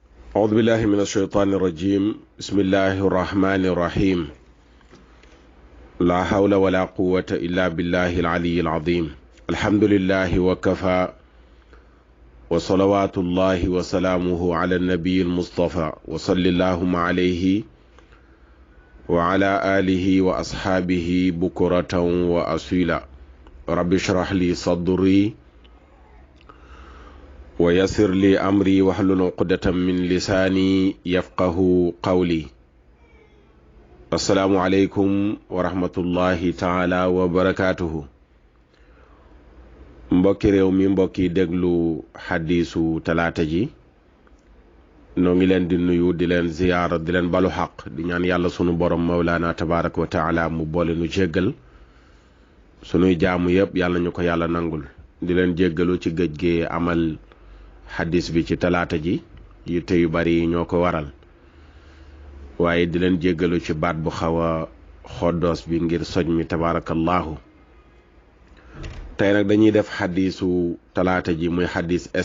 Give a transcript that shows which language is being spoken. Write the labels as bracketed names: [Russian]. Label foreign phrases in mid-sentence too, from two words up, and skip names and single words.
[Arabic] أعوذ بالله من الشيطان الرجيم بسم الله الرحمن الرحيم لا حول ولا قوة إلا بالله العلي العظيم الحمد لله وكفى وصلوات الله وسلامه على النبي المصطفى وصلى اللهم عليه وعلى آله وأصحابه بكرة وأصيلا رب اشرح لي صدري ويسر لي أمري واحلل عقدة من لساني يفقه قولي السلام عليكم ورحمة الله تعالى وبركاته [Wolof] mbokki réew mi mbokki déglu xadiisu talaata ji noo ngi leen di nuyu di leen ziyaara di leen balu xaq di ñaan yàlla sunu borom mawlaana [Arabic] تبارك وتعالى [Wolof] mu boole nu jéggal sunuy jaamu yépp yàlla ñu ko yàlla nangul di leen jéggalu ci gëj gi amal xadis bi ci talaata ji yitte yu bari ñoo ko waral waaye di leen jéggalu ci baat bu xaw a xoddoos bi ngir soj mi tabaarakallaahu tey nag dañuy def xadisu talaata ji muy xadis